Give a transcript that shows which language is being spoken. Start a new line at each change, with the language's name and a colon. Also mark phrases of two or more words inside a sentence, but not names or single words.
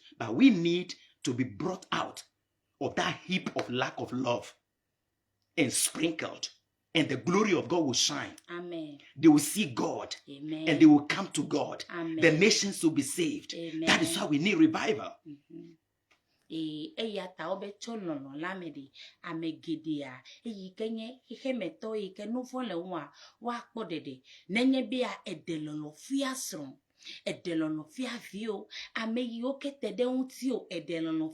English: But we need to be brought out of that heap of lack of love and sprinkled, and the glory of God will shine. Amen. They will see God. Amen. And they will come to God. Amen. The nations will be saved. Amen. That is why we need revival.
Ewe: Eya ta obe tso lɔlɔ la me de ame geɖea eyi ke nye xexemetɔ yi ke nu vɔ le ŋua woakpɔ ɖeɖe nenye bea eɖe lɔlɔ fia srɔ̃ eɖe lɔlɔ fia viwo ame yiwo ke te ɖe ŋuti o eɖe lɔlɔ